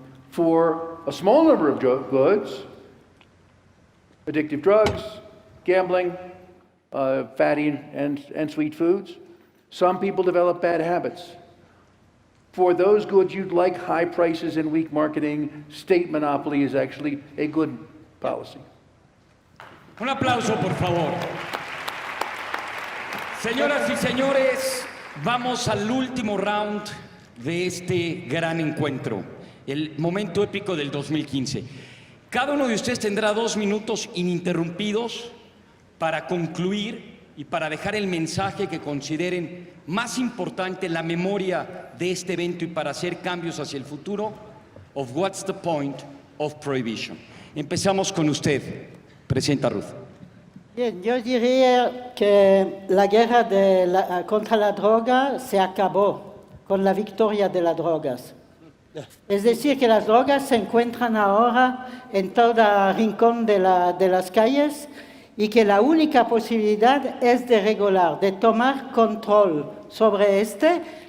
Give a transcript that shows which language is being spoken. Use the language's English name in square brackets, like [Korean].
[English] For a small number of goods, addictive drugs, gambling, fatty and sweet foods, some people develop bad habits. For those goods you'd like high prices and weak marketing, state monopoly is actually a good policy. [Spanish] Un aplauso, por favor. Señoras y señores, vamos al último round de este gran encuentro, el momento épico del 2015. Cada uno de ustedes tendrá 2 minutos ininterrumpidos para concluir y para dejar el mensaje que consideren más importante en la memoria de este evento y para hacer cambios hacia el futuro. [English] Of what's the point of prohibition. [Spanish] Empezamos con usted, Presidenta Ruth. Bien, yo diría que la guerra contra la droga se acabó con la victoria de las drogas. Es decir, que las drogas se encuentran ahora en todo rincón de las calles y que la única posibilidad es de regular, de tomar control sobre este.